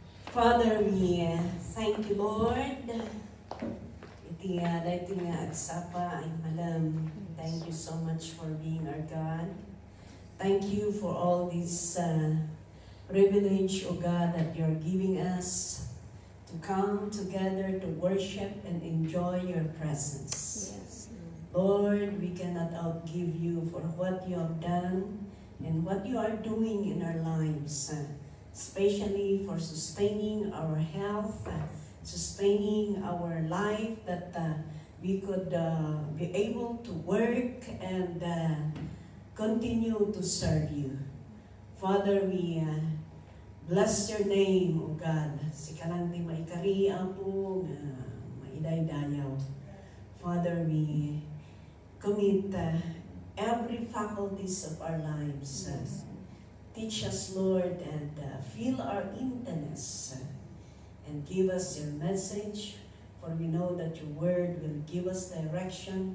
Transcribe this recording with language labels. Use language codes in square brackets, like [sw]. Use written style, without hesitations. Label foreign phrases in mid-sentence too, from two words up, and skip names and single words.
[en] Father, we thank you, Lord. [ilo] Iti dating agsapa ay malam. [en] Thank you so much for being our God. Thank you for all this privilege, O God, that you're giving us to come together to worship and enjoy your presence. Yes. Lord, we cannot outgive you for what you have done and what you are doing in our lives, especially for sustaining our health, sustaining our life, that we could be able to work and continue to serve you. Father, we bless your name, O God. [ilo] Sikalang di maikariya po, maidaydayaw. [en] Father, we commit every faculties of our lives. Teach us, Lord, and fill our intenness and give us your message, for we know that your word will give us direction.